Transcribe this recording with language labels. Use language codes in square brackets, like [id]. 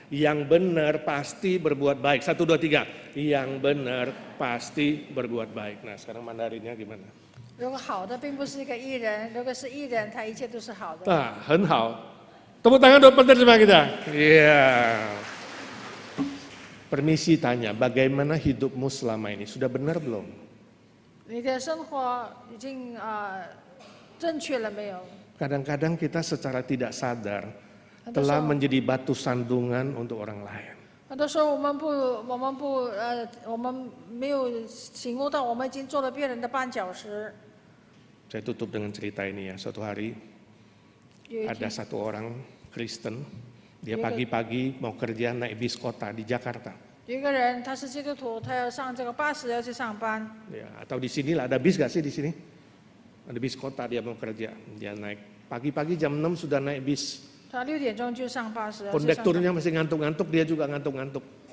[id] Yang benar pasti berbuat baik. 1, 2, 3. Yang benar pasti berbuat baik. Nah sekarang Mandarinnya gimana? [zh] 如果好的并不是一个艺人，如果是艺人，他一切都是好的。 [id] Nah, [zh] 很好. [id] Tepuk tangan dong penerjemah kita. Iya. Permisi tanya, bagaimana hidupmu selama ini? Sudah benar belum? [zh] 你的生活已经正确了没有？ [id] Kadang-kadang kita secara tidak sadar telah menjadi batu sandungan untuk orang lain. [zh] 很多时候我们没有醒悟到，我们已经做了别人的绊脚石。 [id] Saya tutup dengan cerita ini ya. Suatu hari [zh] 有一 [id] ada satu orang Kristen, dia pagi-pagi mau kerja naik bis kota di Jakarta. [zh] 有一个人他是基督徒，他要上这个巴士要去上班。 [id] Ya, atau di sini lah, ada bis gak sih di sini? Ada bis kota dia mau kerja, dia naik pagi-pagi jam 6 sudah naik bis. [zh] 他6点钟就上巴士，要去上班。 [id] Kondekturnya masih ngantuk-ngantuk, dia juga ngantuk-ngantuk.